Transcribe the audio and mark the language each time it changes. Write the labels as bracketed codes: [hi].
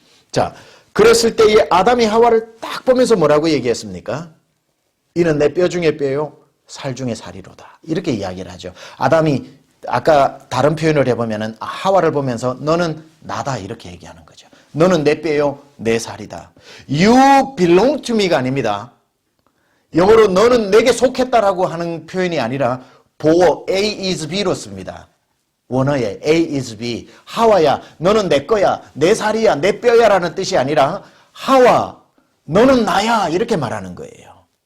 [ko] 자, 그랬을 때 이 아담이 하와를 딱 보면서 뭐라고 얘기했습니까? 이는 내 뼈 중에 뼈요, 살 중에 살이로다. 이렇게 이야기를 하죠. 아담이 아까 다른 표현을 해보면은 하와를 보면서 너는 나다 이렇게 얘기하는 거죠. 너는 내 뼈요, 내 살이다. [en] You belong to me가 [ko] 아닙니다. 영어로 너는 내게 속했다라고 하는 표현이 아니라 보어 [en] A is B [ko] 로 씁니다. 원어에 [en] A is B. [ko] 하와야, 너는 내 거야, 내 살이야, 내 뼈야 라는 뜻이 아니라 하와, 너는 나야 이렇게 말하는 거예요.